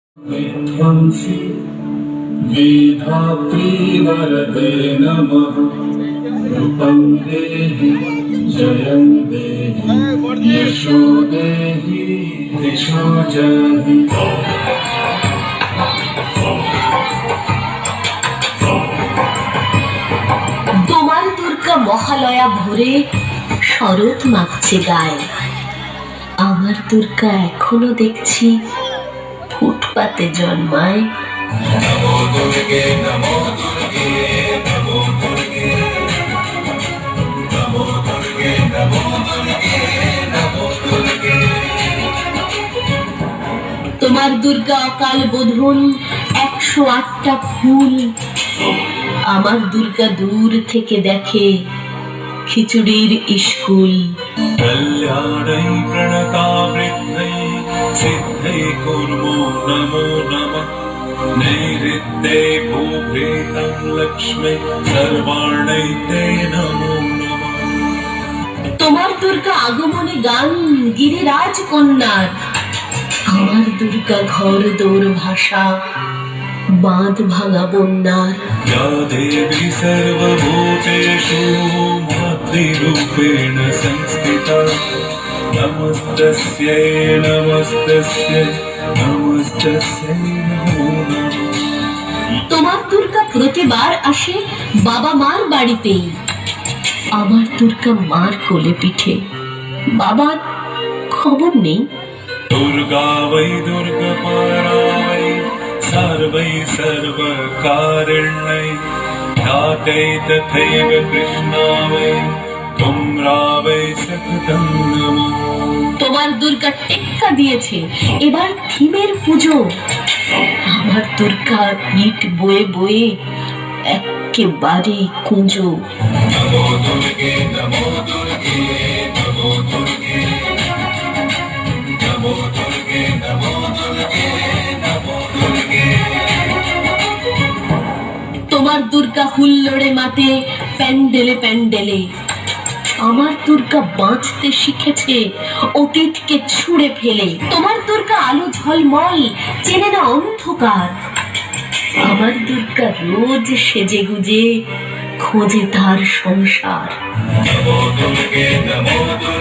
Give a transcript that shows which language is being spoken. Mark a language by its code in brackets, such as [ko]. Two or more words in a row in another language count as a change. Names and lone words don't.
[sa] विध्वंसी वेधात्री वरदे नमः। रूपं देहि जयं देहि यशो देहि दिशो जहि। [bn] তোমার দুর্গা মহালয়া ভোরে শরৎ মাখছে গায়ে। আমার দুর্গা এখনো দেখছি ফুটপাতে জন্মায়। [sa] नमो दुर्गे नमो दुर्गे नमो दुर्गे नमो दुर्गे नमो दुर्गे नमो दुर्गे। [bn] তোমার দুর্গা অকাল বোধন 108টা ফুল। আমার দুর্গা দূর থেকে দেখে খিচুড়ির স্কুল। [sa] कल्याणै प्रणतावृत्तै सिद्धै कुर्मो नमो नमः। नैऋत्यै भूभृतं लक्ष्मै सर्वाणै ते नमो नमः। [bn] তোমার দুর্গা আগমনে গান গিরিরাজ কন্যার। আমার দুর্গা ঘর দৌড় ভাষা বাঁধ ভাঙা বন্যার। [sa] या देवी सर्वभूतेषु मातृरूपेण संस्थिता नमस्तस्यै नमस्तस्यै नमस्तस्यै नमो नमः। [bn] তোমার দুর্গা প্রতিবার আসে বাবা মার বাড়িতেই। আমার দুর্গা মার কোলে পিঠে, বাবার খবর নেই। [sa] दुर्गा वै दुर्गपारा वै सर्वै सर्वकारिण्यै ख्यातै तथैव कृष्णा वै तुम्रा वै सततं नमः। [bn] তোমার দুর্গা টেক্কা দিয়েছে এবার থিমের পুজো। আমার দুর্গা ইট বয়ে বয়ে একেবারে কুঁজো। [sa] नमो दुर्गे नमो दुर्गे नमो दुर्गे नमो दुर्गे नमो दुर्गे नमो दुर्गे। [bn] তোমার দুর্গা হুল্লোড়ে মাতে প্যান্ডেলে প্যান্ডেলে। আমার দুর্গা বাঁচতে শিখেছে অতীতকে ছুঁড়ে ফেলে। তোমার দুর্গা আলো ঝলমল, চেনে না অন্ধকার। আমার দুর্গা রোজ সেজে গুজে খোঁজে তার সংসার। [sa] नमो दुर्गे नमो